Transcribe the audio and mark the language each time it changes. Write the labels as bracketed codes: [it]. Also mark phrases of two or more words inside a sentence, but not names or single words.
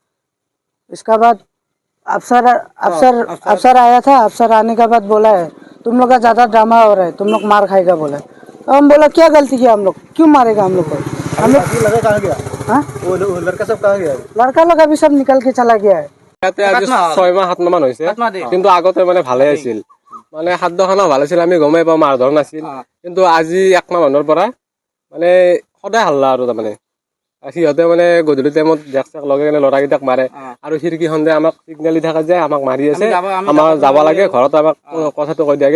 [hi] इसका बाद अफसर आया था, अफसर आने के बाद बोला है तुम लोग का ज़्यादा ड्रामा हो रहा है, तुम लोग मार खाएगा बोला। तो हम बोला क्या गलती किया, हम लोग क्यों मारेगा हम लोग को। हम लोग लड़का कहाँ गया, हाँ वो लड़का सब कहाँ गया, लड़का लोग अभी सब निकल के चला गया है। [as] ইয়াতে আজি 6 মাহ 7 মাহ হৈছে, কিন্তু আগতে মানে ভালে আছিল, মানে খাদ্যখানা ভাল আছিল, আমি গমেই পাওঁ মাৰধৰ নাছিল। কিন্তু আজি 1 মাহ মানৰ পৰা মানে সদায় হাল্লা আৰু তাৰমানে সিহঁতে মানে গধূলি টাইমত [en] desk check [as] লগাই কেনে ল'ৰাকেইটাক মাৰে আৰু খিৰিকীখন যে আমাক চিগনেল দি থাকে যে আমাক মাৰি আছে, আমাৰ যাব লাগে ঘৰত, আমাক কথাটো কৈ দিয়ে।